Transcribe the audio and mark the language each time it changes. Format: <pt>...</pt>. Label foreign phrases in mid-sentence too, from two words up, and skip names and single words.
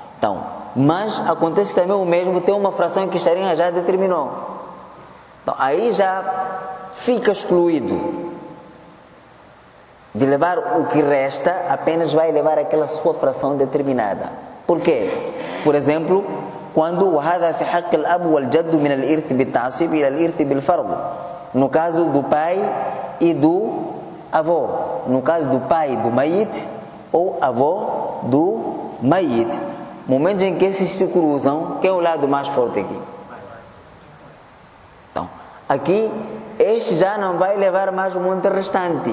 <pt>Então, Mas acontece também o mesmo, tem uma fração que a Sharia já determinou. Então aí já fica excluído de levar o que resta, apenas vai levar aquela sua fração determinada. Por quê? Por exemplo, quando</pt> <ar>وهذا في حق الأب والجد من الإرث بالتعصيب إلى الإرث بالفرض.</ar> <pt>No caso do pai e do avô. No caso do pai do mayit ou avô do mayit. Momentos em que esses se cruzam, quem é o lado mais forte aqui? Então, aqui, este já não vai levar mais o monte restante.</pt>